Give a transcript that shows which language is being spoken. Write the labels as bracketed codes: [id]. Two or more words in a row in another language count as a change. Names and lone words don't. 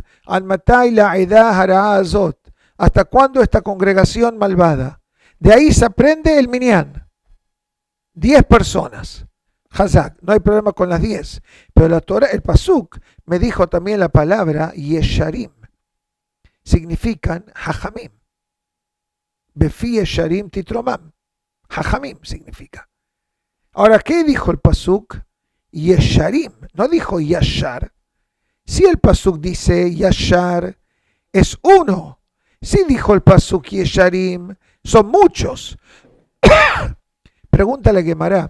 [he] Al matai la Aedah hará azot. [es] ¿Hasta cuándo esta congregación malvada? De ahí se aprende el minyan. 10 personas. Hazak, no hay problema con las 10. Pero la Torah, el pasuk, me dijo también la palabra Yesharim. Significan Hajamim. [he] Befi Yesharim titromam. [es] Hajamim significa. Ahora, ¿qué dijo el pasuk? Yesharim. No dijo Yashar. Si el pasuk dice Yashar, es uno. Si dijo el pasuk Yesharim, son muchos. Pregúntale a Gemara.